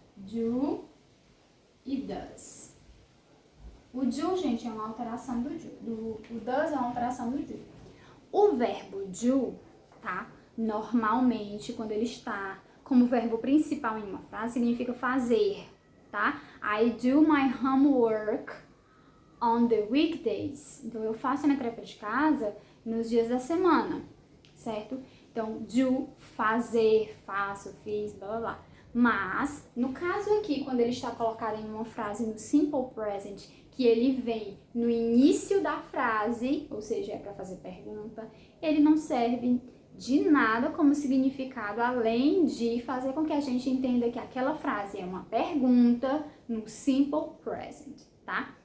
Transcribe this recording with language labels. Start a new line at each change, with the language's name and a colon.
Portuguese: Do e does. O do, gente, é uma alteração do do. O does é uma alteração do do. O verbo do, tá? Normalmente, quando ele está como verbo principal em uma frase, significa fazer, tá?
English: I do my homework on the weekdays.
Portuguese: Então, eu faço a minha tarefa de casa nos dias da semana, certo? Então, do, fazer, faço, fiz, blá, blá, blá. Mas, no caso aqui, quando ele está colocado em uma frase no simple present, que ele vem no início da frase, ou seja, é para fazer pergunta, ele não serve de nada como significado, além de fazer com que a gente entenda que aquela frase é uma pergunta no simple present, tá?